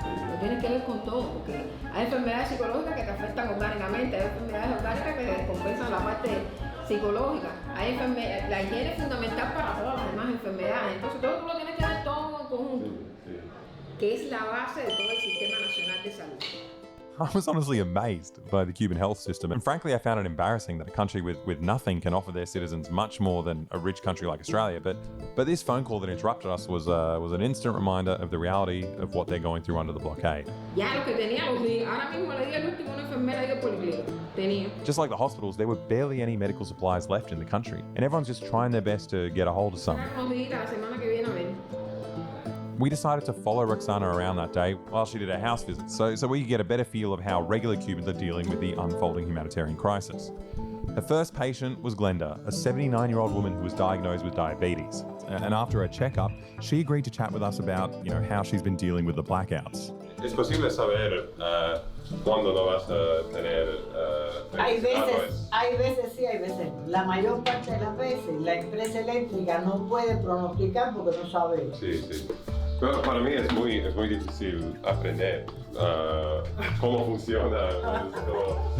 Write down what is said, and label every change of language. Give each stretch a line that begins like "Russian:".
Spanish: Lo tienes que ver con todo, porque hay enfermedades psicológicas que te afectan orgánicamente, hay enfermedades orgánicas que descompensan la parte psicológica. La higiene es fundamental para todas las demás enfermedades. Entonces todo tú lo tienes que ver todo en conjunto, que es la base de todo el Sistema Nacional de Salud.
English: I was honestly amazed by the Cuban health system, and frankly I found it embarrassing that a country with nothing can offer their citizens much more than a rich country like Australia. But this phone call that interrupted us was an instant reminder of the reality of what they're going through under the blockade.
Spanish: Ya lo que tenía los di, ahora mismo le di al último una enfermera ahí de policlínica. Tenía.
English: Just like the hospitals, there were barely any medical supplies left in the country, and everyone's just trying their best to get a hold of some.
Spanish: Unos días la semana que viene a ver.
English: We decided to follow Roxana around that day while she did her house visit, so we could get a better feel of how regular Cubans are dealing with the unfolding humanitarian crisis. Her first patient was Glenda, a 79-year-old woman who was diagnosed with diabetes. And after her checkup, she agreed to chat with us about, how she's been dealing with the blackouts.
Spanish: ¿Es posible saber cuándo lo vas a tener? Hay veces sí, hay veces no. La mayor parte de las veces la empresa eléctrica no puede pronosticar porque no sabe. Sí. Pero para mí es muy difícil aprender cómo funciona esto.